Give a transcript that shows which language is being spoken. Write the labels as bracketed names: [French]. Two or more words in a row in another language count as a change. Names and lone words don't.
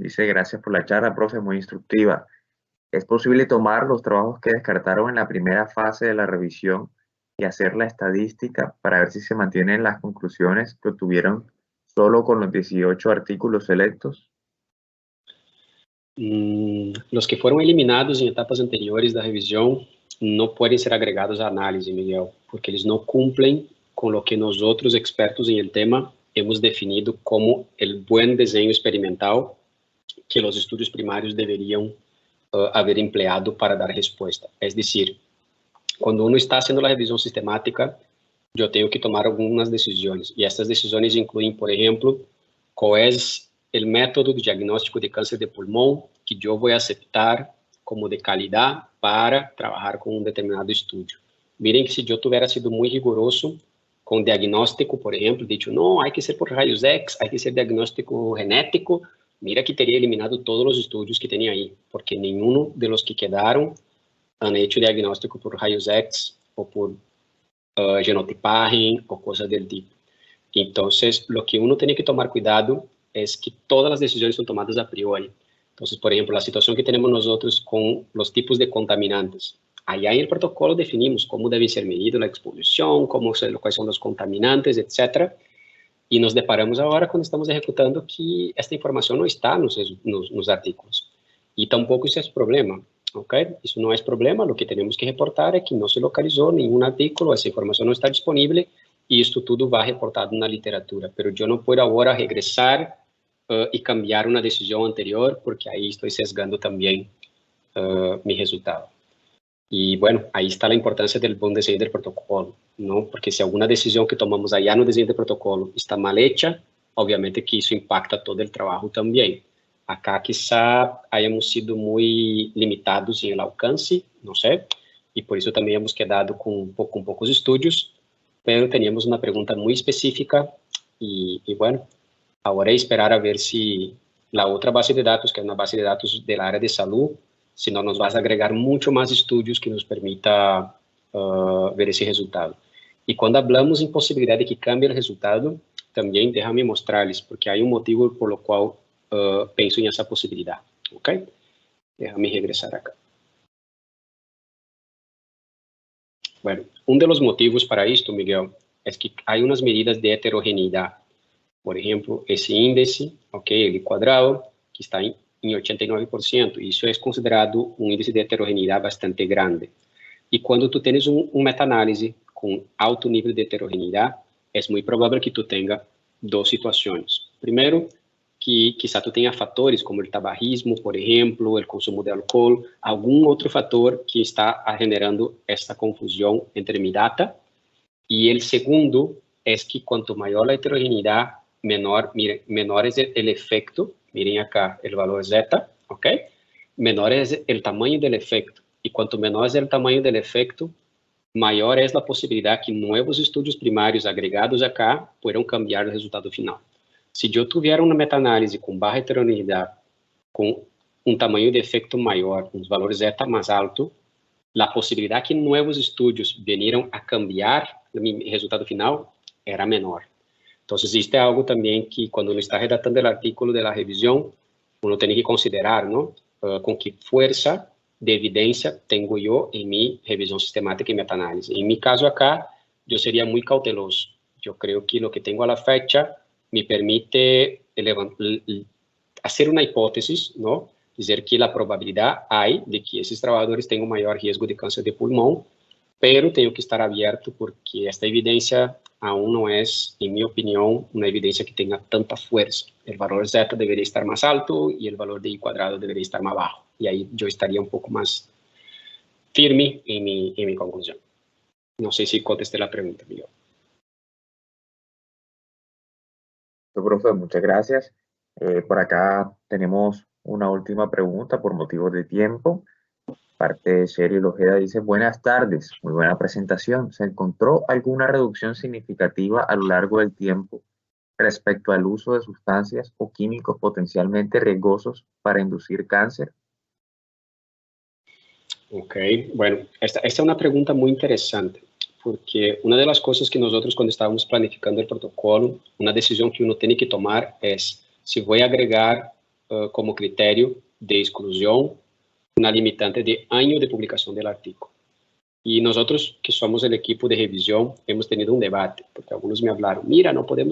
[Spanish] Dice, gracias por la charla, profe, muy instructiva. ¿Es posible tomar los trabajos que descartaron en la primera fase de la revisión y hacer la estadística para ver si se mantienen las conclusiones que obtuvieron solo con los 18 artículos selectos? Los que fueron eliminados en etapas anteriores da revisión no pueden ser agregados [Portuguese] a análise, [Spanish] Miguel, porque [Portuguese] eles não cumprem com o que nós outros expertos em [Spanish] el tema hemos definido como el buen [Portuguese] desenho experimental que os estudos primários deveriam [Spanish] haber empleado para [Portuguese] dar resposta. É decir, quando [Spanish] uno está haciendo [Portuguese] a revisão sistemática, eu tenho que tomar algumas decisões, e essas decisões incluem, por exemplo, qual é o método de diagnóstico de câncer de pulmão que eu vou aceitar como de qualidade para trabalhar com um determinado estudo. Miren que se eu tivesse sido muito rigoroso com diagnóstico, por exemplo, dicho, não, há que ser por raios X, há que ser diagnóstico genético, mira que teria eliminado todos os estudos que tinha aí, porque nenhum de los que quedaram [Spanish] han hecho [Portuguese] diagnóstico por raios X ou por genotipaje ou coisa [Spanish] del tipo. [Portuguese] Então, o que uno tem que tomar cuidado é que todas as decisões são tomadas a priori. Então, por exemplo, a situação que temos nós outros com os tipos de contaminantes. [Spanish] Allá en el protocolo definimos cómo debe ser medido la exposición, cuáles son los contaminantes, etc. Y nos deparamos ahora cuando estamos ejecutando que esta información no está en los artículos. Y tampoco eso es problema, ¿ok? Eso no es problema, lo que tenemos que reportar es que no se localizó ningún artículo, esa información no está disponible y esto todo va reportado en la literatura. Pero yo no puedo ahora regresar y cambiar una decisión anterior porque ahí estoy sesgando también mi resultado. E, bueno, [Portuguese] aí está a importância do bom desenho do protocolo, não? Porque se alguma decisão que tomamos allá no desenho do protocolo está [Spanish] mal hecha, [Portuguese] obviamente que isso impacta todo o trabalho também. [Spanish] Acá, quizá, hayamos sido [Portuguese] muito limitados em [Spanish] el alcance, [Portuguese] não sei, e por isso também [Spanish] hemos quedado [Portuguese] com poucos estudos, mas teníamos uma pergunta muito específica e, bueno, agora é esperar a ver se a outra base de dados, que é uma base de dados da área de saúde, senão nos vai agregar muito mais estudos que nos permita ver esse resultado. E quando falamos em possibilidade de que cambie o resultado, também deixa-me mostrar-lhes, porque há motivo por o qual penso em essa possibilidade, ok? Deixa-me regressar acá. [Spanish] Bueno, [Portuguese] dos motivos para isto, Miguel, é que há umas medidas de heterogeneidade. Por exemplo, esse índice, ok, ele quadrado, que está em 89%, isso é considerado um índice de heterogeneidade bastante grande. E quando tu tens meta-análise com alto nível de heterogeneidade, é muito provável que tu tenha duas situações. Primeiro, que quizá tu tenha fatores como o tabagismo, por exemplo, o consumo de álcool, algum outro fator que está generando esta confusão entre mi data. E o segundo é que quanto maior a heterogeneidade, menor é o efeito. [Spanish] Miren acá el valor zeta, ¿ok? Menor es el tamaño del efecto. Y cuanto menor es el tamaño del efecto, mayor es la posibilidad que nuevos estudios primarios agregados acá puedan cambiar el resultado final. Si yo tuviera una meta-análisis con baja heterogeneidad, con un tamaño de efecto mayor, un valor zeta más alto, la posibilidad que nuevos estudios vinieran a cambiar mi resultado final era menor. [Portuguese] Então, existe algo também que, quando [Spanish] uno está redactando [Portuguese] o artículo da revisão, uno tem que considerar, não? Com que força de evidência tenho eu em minha revisão sistemática e meta-análise. Em meu caso acá, eu seria muito cauteloso. Eu creio que o que tenho à fecha me permite fazer uma hipótese, não? Dizer que a probabilidade há de que esses trabalhadores tenham maior risco de câncer de pulmão, pero tenho que estar aberto porque esta evidência aún não é, em minha opinião, uma evidência que tenha tanta força. O valor zeta deveria estar mais alto e o valor de I quadrado deveria estar mais baixo. E aí eu estaria um pouco mais firme em minha conclusão. Não sei se contestei a pergunta, Miguel. [Spanish] Profe, muchas gracias. Por acá tenemos una última pregunta por motivos de tiempo. Parte de Sergio Ojeda dice, buenas tardes, muy buena presentación. ¿Se encontró alguna reducción significativa a lo largo del tiempo respecto al uso de sustancias o químicos potencialmente riesgosos para inducir cáncer? [Portuguese] Ok, bueno, esta é uma pergunta muito interessante, [Spanish] porque una de las cosas que nosotros cuando estábamos planificando el protocolo, una decisión que uno tiene que tomar es si voy a agregar como criterio de exclusión una limitante de año de publicación del artículo. Y nosotros, que somos el equipo de revisión, hemos tenido un debate, porque algunos me hablaron, mira, no podemos